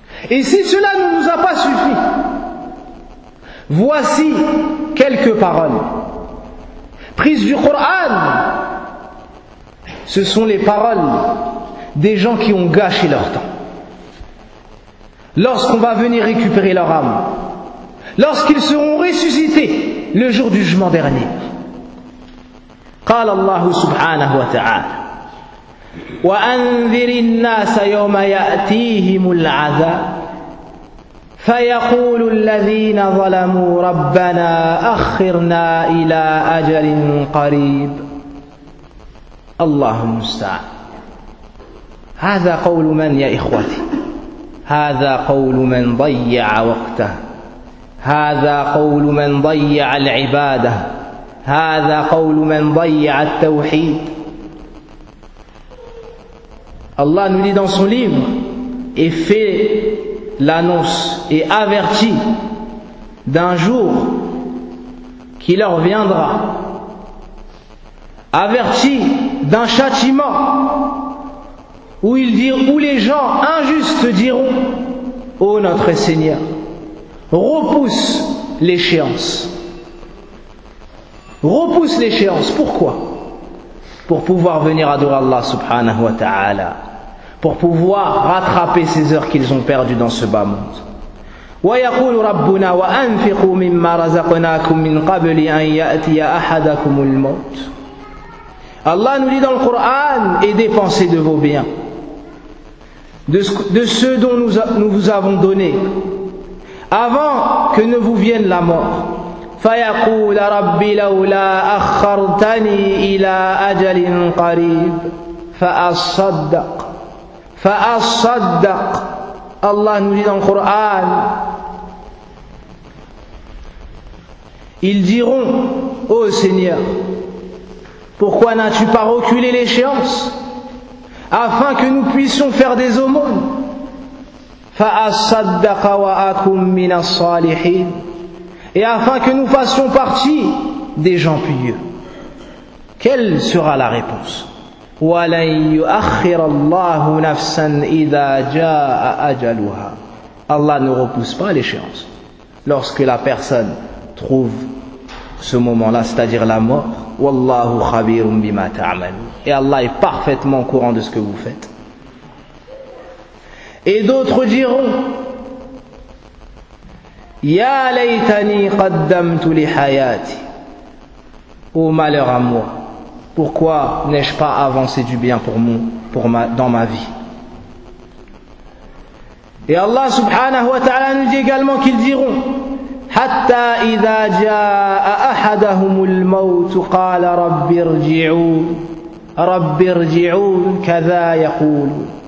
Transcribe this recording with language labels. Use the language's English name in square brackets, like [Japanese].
[French] Et si cela ne nous a pas suffi, voici quelques paroles prises du Coran. Ce sont les paroles des gens qui ont gâché leur temps. Lorsqu'on va venir récupérer leur âme, lorsqu'ils seront ressuscités le jour du jugement dernier. [Arabic] قال الله سبحانه وتعالى وأنذر الناس يوم يأتيهم العذاب فيقول الذين ظلموا ربنا أخرنا إلى أجل قريب اللهم استعان. هذا قول من يا إخوتي؟ هذا قول من ضيع وقته، هذا قول من ضيع العبادة، هذا قول من ضيع التوحيد. [French] الله nous dit dans son livre et fait l'annonce et avertit d'un jour qui leur viendra, avertit d'un châtiment où les gens injustes diront: ô notre Seigneur, repousse l'échéance. Repousse l'échéance. Pourquoi? Pour pouvoir venir adorer Allah [Arabic] subhanahu wa ta'ala. [French] Pour pouvoir rattraper ces heures qu'ils ont perdues dans ce bas monde. [Arabic] وَيَقُولُ رَبُّنَا وَأَنْفِقُوا مِمَّا رَزَقْنَاكُمْ مِنْ قَبْلِ أَنْ يَأْتِيَ أَحَدَكُمُ الْمَوْتِ. [French] Allah nous dit dans le Coran: et dépensez de vos biens, de ce dont nous vous avons donné, avant que ne vous vienne la mort. [Arabic] فيقول ربي لولا أخرتني إلى أجل قريب فأصدق. [French] الله nous dit dans le Coran, ils diront: ô Seigneur, pourquoi n'as-tu pas reculé l'échéance afin que nous puissions faire des aumônes. [Arabic] فأصدق وأكن من الصالحين. [French] Et afin que nous fassions partie des gens pieux. Quelle sera la réponse? [Arabic] وَلَنْ يُؤَخِّرَ اللَّهُ نَفْسًا إِذَا جَاءَ أَجَلُهَا. [French] Allah ne repousse pas l'échéance. Lorsque la personne trouve ce moment-là, c'est-à-dire la mort, [Arabic] وَاللَّهُ خَبِيرٌ بِمَا تَعْمَلُونَ. [French] Et Allah est parfaitement au courant de ce que vous faites. Et d'autres diront: [Arabic] يَا لَيْتَنِي قَدَّمْتُ لِحَيَاتِ. [French] Oh malheur à moi, pourquoi n'ai-je pas avancé du bien dans ma vie. Et Allah subhanahu wa ta'ala nous dit également qu'ils diront: [Arabic] حَتَّى إِذَا جَاءَ أَحَدَهُمُ الْمَوْتُ قَالَ رَبِّ ارْجِعُونَ كَذَا يَقُولُونَ.